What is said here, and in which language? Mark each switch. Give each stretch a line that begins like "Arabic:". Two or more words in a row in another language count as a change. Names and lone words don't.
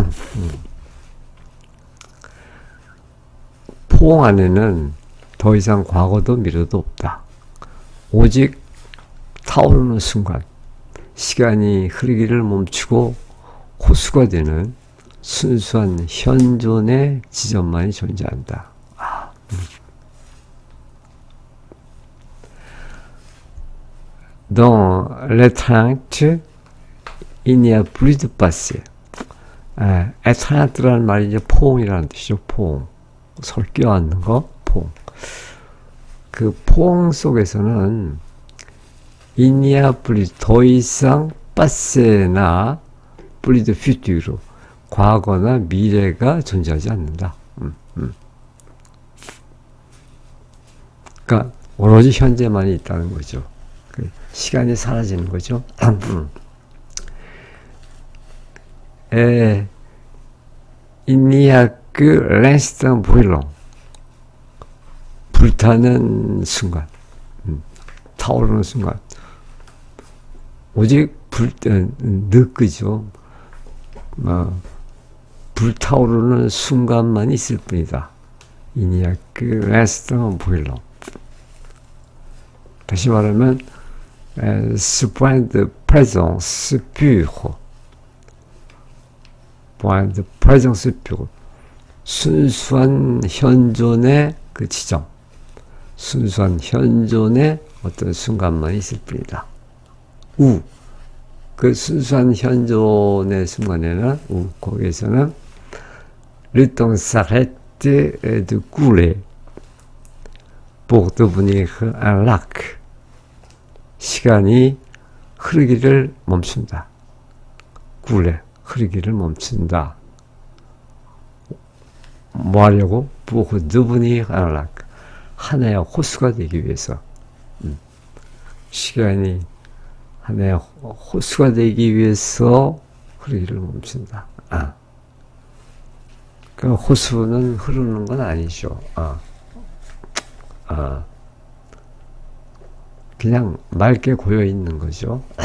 Korean: 포옹 안에는 더 이상 과거도 미래도 없다. 오직 타오르는 순간, 시간이 흐르기를 멈추고 호수가 되는 순수한 현존의 지점만이 존재한다.
French: Dans l'étreinte, il n'y a plus de passé.
Korean: étreint라는 말이 이제 포옹이라는 뜻이죠. 포옹. 서로 껴안는 거, 포옹. 그 포옹 속에서는
French: il n'y a plus
Korean: 더 이상 passé나
French: plus de futur,
Korean: 과거나 미래가 존재하지 않는다. 그러니까 오로지 현재만이 있다는 거죠. 시간이 사라지는 거죠.
French: Il n'y a que l'instant brûlant.
Korean: 불타는 순간, 타오르는 순간. 오직 느끼죠. 불타오르는 순간만 있을 뿐이다.
French: Il n'y a que l'instant brûlant.
Korean: 다시 말하면
French: ce point de présence pure, point de présence pure,
Korean: 순수한 현존의 그 지점, 순수한 현존의 어떤 순간만 있을 뿐이다. 그 순수한 현존의 순간에는 거기에서는
French: le temps s'arrête de couler pour devenir un lac.
Korean: 시간이 흐르기를 멈춘다. couler, 흐르기를 멈춘다. 뭐 하려고?
French: pour devenir un lac.
Korean: 하나의 호수가 되기 위해서. 시간이 하나의 호수가 되기 위해서 흐르기를 멈춘다. 그 호수는 흐르는 건 아니죠. 그냥 맑게 고여 있는 거죠.